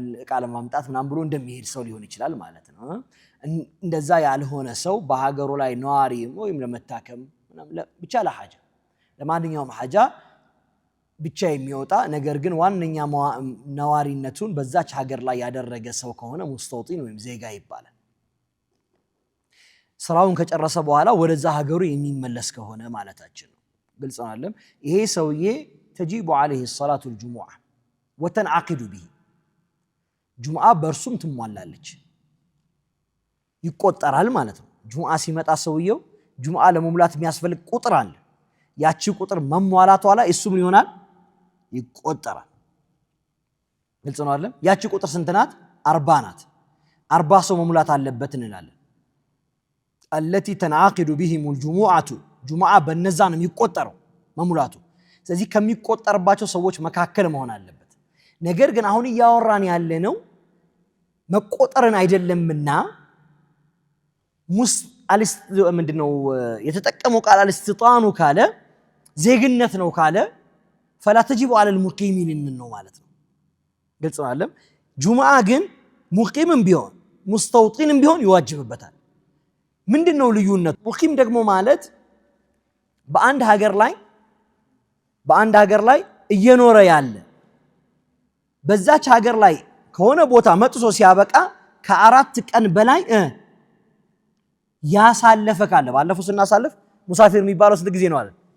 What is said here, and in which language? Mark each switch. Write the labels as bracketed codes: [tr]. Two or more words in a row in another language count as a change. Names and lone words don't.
[am] እቃ ለማምጣት ምናምን ብሎ እንደሚሄድ ሰው ሊሆን ይችላል ማለት ነው። እንደዛ ያልሆነ ሰው በሀገሩ ላይ ነዋሪ ወይም ለመታከም ብቻ ለሐጃ ለማንኛውም ሐጃ ብቻ የሚወጣ ነገር ግን ዋነኛ ነዋሪነቱን በዛች ሀገር ላይ ያደረገ ሰው ከሆነ ሙስተውጢን ወይም ዜጋ ይባላል። ስራውን ከጨረሰ በኋላ ወደዛ ሀገሩ የሚመለስ ከሆነ ማለታችን ነው። ግልጽ ነው አይደል? ይሄ ሰውዬ ተጂቡ [ar] عليه الصلاه الجمعه وتنعقد به [am] ጁምዓ በርሱም ትሟላለች ይቆጠራል ማለት ነው። ጁምዓ ሲመጣ ሰውየው ጁምዓ ለመሙላት የሚያስፈልግ ቁጥር አለ። ያቺ ቁጥር መሟላቷ ላይ እሱ ምን ይሆናል? ይቆጠራል። ግልጽ ነው አይደል? ያቺ ቁጥር ስንት ናት? 40 ናት። 40 ሰው መሙላት አለበት እንላለን። [ar] التي تنعقد بهم الجمعه [am] ጁምዓ በነዛ ነው የሚቆጠረው መሙላቱ። ስለዚህ ከሚቆጠርባቸው ሰዎች መካከል መሆን አለበት። ነገር ግን አሁን እያወራን ያለነው መቆጠርን አይደለምና ምንድነው የተጠቀመው ቃል አልስቲጣኑ ካለ ዜግነት ነው ካለ [ar] فلا تجب على المقيمين [am] ነው ማለት ነው። ግልጽ ነው አይደል? ጁምዓ ግን ሙቂምም ቢሆን ሙስተውጢንም ቢሆን ይዋጅብበታል። ምንድነው ልዩነቱ? ሙቂም ደግሞ ማለት በአንድ ሀገር ላይ እየኖረ ያለ በዛች ሀገር ላይ ከሆነ ቦታ መጥቶ ሲያበቃ ከ4 ቀን በላይ ያሳለፈ ካለ ባለፈው ስናሳልፍ ሙሳፊር የሚባለው ስንት ጊዜ ነው አለ?